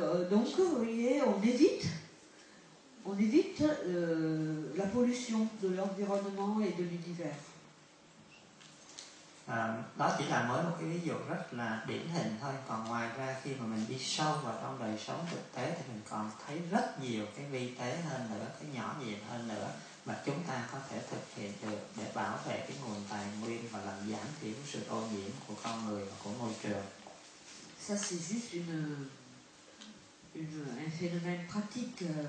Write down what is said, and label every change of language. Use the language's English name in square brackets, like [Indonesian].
[French] Donc vous voyez, on évite la pollution de l'environnement et de l'univers. [Vietnamese] Đó chỉ là mới một cái ví dụ rất là điển hình thôi. Còn ngoài ra khi mà mình đi sâu vào trong đời sống thực tế thì mình còn thấy rất nhiều cái vi tế hơn nữa, cái nhỏ nhiệm hơn nữa mà chúng ta có thể thực hiện được để bảo vệ cái nguồn tài nguyên và làm giảm thiểu sự ô nhiễm của con người và của môi trường. [French] Ça c'est juste un phénomène pratique.